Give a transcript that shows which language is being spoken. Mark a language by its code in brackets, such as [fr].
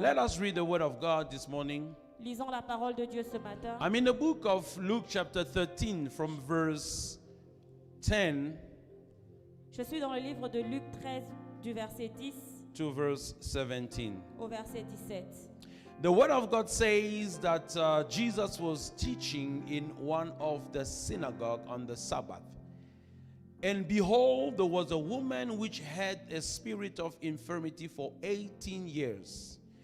[en] Let us read the word of God this morning. [fr] Lisons la parole de Dieu ce matin. [en] I'm in the book of Luke chapter 13 from verse 10 [fr] Je suis dans le livre de Luc 13 du verset 10 [en] to verse 17. [fr] au verset 17. [en] The Word of God says that Jesus was teaching in one of the synagogue on the Sabbath. And behold, there was a woman which had a spirit of infirmity for 18 years.